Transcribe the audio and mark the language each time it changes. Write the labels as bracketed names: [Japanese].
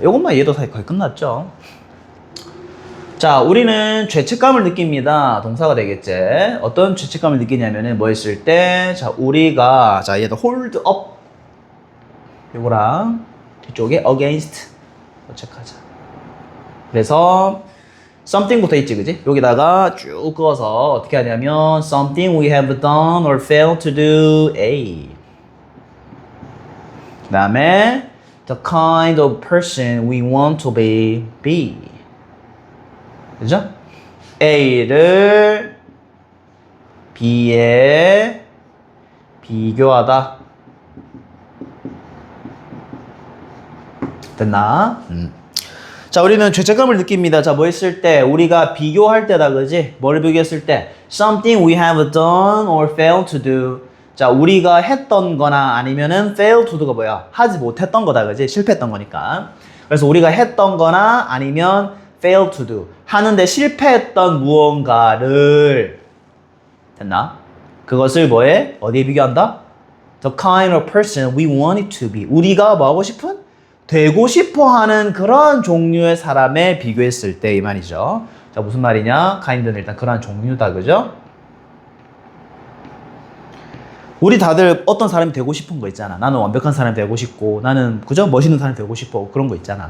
[Korean] 이것만 이해도 거의 끝났죠. 자, 우리는 죄책감을 느낍니다. 동사가 되겠지. 어떤 죄책감을 느끼냐면은 뭐 했을 때, 자, 우리가, 자, 얘도 [English] hold up. [Korean] 요거랑 뒤쪽에 against. 체크하자. 그래서 something부터 있지, 그지? 여기다가 쭉 그어서 어떻게 하냐면 [English] something we have done or failed to do A. [Korean] 그 다음에 [English] the kind of person we want to be B. [Korean] 그죠? A를 B에 비교하다. 됐나? 자, 우리는 죄책감을 느낍니다. 자, 뭐 했을 때? 우리가 비교할 때다, 그지? 뭘 비교했을 때? [English] Something we have done or failed to do. [Korean] 자, 우리가 했던 거나 아니면은 [English] fail to do [Korean] 가 뭐야? 하지 못했던 거다, 그지? 실패했던 거니까. 그래서 우리가 했던 거나 아니면 [English] fail to do, [Korean] 하는데 실패했던 무언가를, 됐나? 그것을 뭐에? 어디에 비교한다? [English] The kind of person we want it to be. [Korean] 우리가 뭐 하고 싶은? 되고 싶어 하는 그런 종류의 사람에 비교했을 때 이 말이죠. 자, 무슨 말이냐? kind는 일단 그런 종류다, 그죠? 우리 다들 어떤 사람이 되고 싶은 거 있잖아. 나는 완벽한 사람이 되고 싶고, 나는 그저 멋있는 사람이 되고 싶어. 그런 거 있잖아.